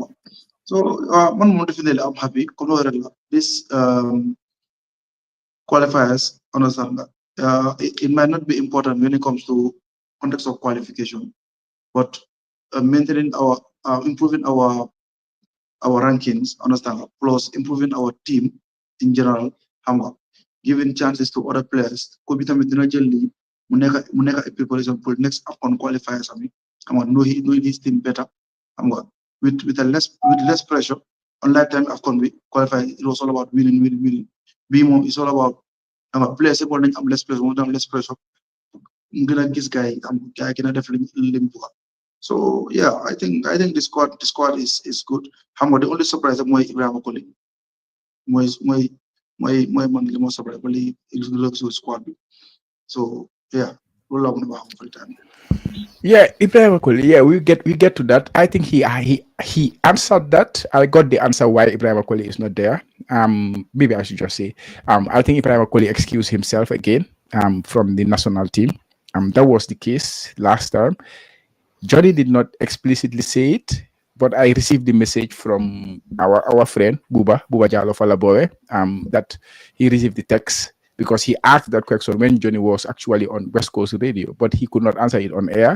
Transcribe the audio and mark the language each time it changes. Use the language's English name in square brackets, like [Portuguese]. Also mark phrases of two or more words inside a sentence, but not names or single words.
[English] So, one more definitely, I'm happy. This qualifiers, understand that it might not be important when it comes to context of qualification, but maintaining improving our rankings, understand that, plus improving our team in general, [Wolof] xam nga, [English] giving chances to other players. Could be [Wolof] tamit dina jël lii mu nekk [English] a preparation for next AFCON qualifiers [Wolof] ami, xam nga, [English] know his team better, [Wolof] xam nga, [English] with less pressure. Unlike time AFCON we qualify, it was all about winning. [Wolof] Bii moom [English] it's all about [Wolof] xam nga players yëpp war nañ am [English] less pressure, [Wolof] moo am [English] less pressure, [Wolof] mu gën a gis gars yi am gars yi gën a def lim bugga. [English] So yeah, I think the squad is good. [Wolof] Xam nga [English] the only surprise [Wolof] mooy Ibrahima Koli mooy man li moo surprise ba léegi il [English] looks good squad [Wolof] bi. [English] So yeah, [Wolof] loolu laa mën a wax [English] for the time. Yeah, Ibrahim Akoli. Yeah, we get to that. I think he answered that. I got the answer why Ibrahim Akoli is not there. Maybe I should just say, I think Ibrahim Akoli excused himself again. From the national team. That was the case last time. Johnny did not explicitly say it, but I received the message from our friend Buba Jalo Falabore, that he received the text because he asked that question when Johnny was actually on West Coast Radio, but he could not answer it on air.